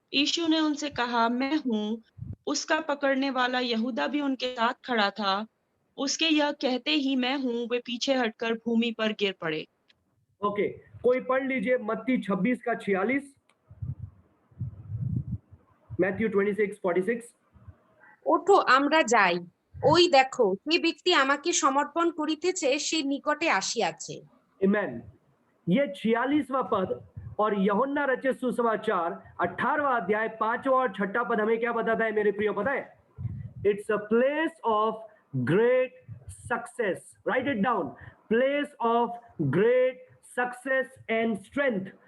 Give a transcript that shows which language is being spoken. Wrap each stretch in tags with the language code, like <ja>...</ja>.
<hi>यीशु ने उनसे कहा, मैं हूँ। उसका पकड़ने वाला यहूदा भी उनके साथ खड़ा था। उसके यह कहते ही मैं हूँ, वे पीछे हटकर भूमि पर गिर पड़े। ओके, कोई पढ़ लीजिए मत्ती 26 का 46, मैथ्यू 26, 46।</hi> <bn>ওঠো আমরা যাই, ওই দেখো যে ব্যক্তি আমাকে সমর্পণ করিতেছে সে নিকটে আসিয়াছে।</bn> <en>Amen.</en> <hi>ये 46वां पद और यूहन्ना रचित सुसमाचार 18वां अध्याय 5वां और 6वां पद हमें क्या बताता है मेरे प्रियो? पता है,</hi> <en>It's a place of great success. Write it down. Place of great success and strength.</en>